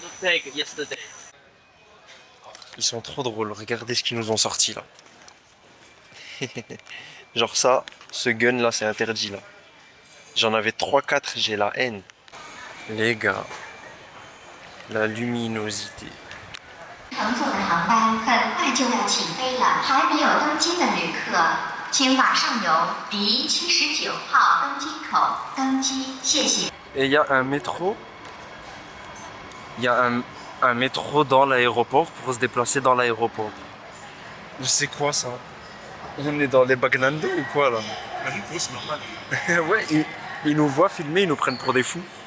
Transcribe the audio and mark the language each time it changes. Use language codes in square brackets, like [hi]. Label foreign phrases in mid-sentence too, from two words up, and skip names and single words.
[fr] Ils sont trop drôles. Regardez ce qu'ils nous ont sorti là. Genre ça, ce gun là, c'est interdit là. J'en avais 3-4, j'ai la haine. Les gars, la luminosité. [zh] 乘坐的航班很快就要起飞了，还没有登机的旅客，请马上由第79号登机口登机，谢谢。 [fr] Et il y a un métro. Il y a un métro dans l'aéroport pour se déplacer dans l'aéroport. C'est quoi ça? On est dans les Bagnando ou quoi là? C'est normal. Ouais, ils nous voient filmer, ils nous prennent pour des fous.